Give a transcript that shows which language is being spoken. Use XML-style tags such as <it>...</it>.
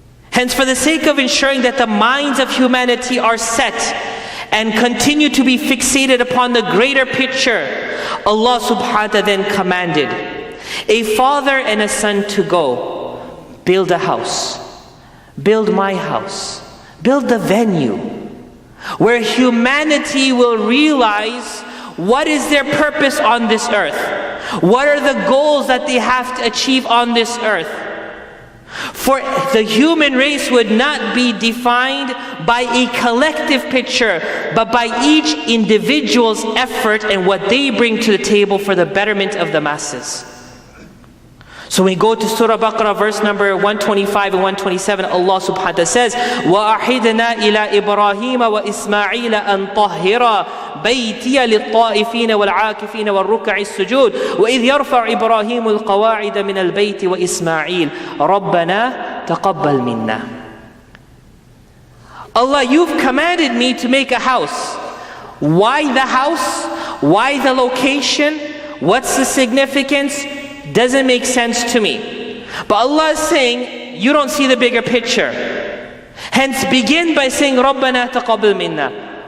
<en>Hence, for the sake of ensuring that the minds of humanity are set and continue to be fixated upon the greater picture, Allah subhanahu wa ta'ala then commanded a father and a son to go, build a house, build my house, build the venue, where humanity will realize what is their purpose on this earth, what are the goals that they have to achieve on this earth. For the human race would not be defined by a collective picture, but by each individual's effort and what they bring to the table for the betterment of the masses. So when we go to Surah Baqarah, verse number 125 and 127, Allah subhanahu wa ta'ala says,</en> <ar>وَأَحِدْنَا إِلَىٰ إِبْرَاهِيمَ وَإِسْمَاعِيلَ أَن طَهِّرَا بَيْتِيَ لِلطَّائِفِينَ وَالْعَاكِفِينَ وَالرُّكَّعِ السُّجُودِ وَإِذْ يَرْفَعُ إِبْرَاهِيمُ الْقَوَاعِدَ مِنَ الْبَيْتِ وَإِسْمَاعِيلَ رَبَّنَا تَقَبَّلْ مِنَّا.</ar> <en>Allah, you've commanded me to make a house. Why the house? Why the location? What's the significance? Doesn't make sense to me. But Allah is saying, you don't see the bigger picture. Hence, begin by saying,</en> <ar>رَبَّنَا تَقَبَّلْ مِنَّا.</ar>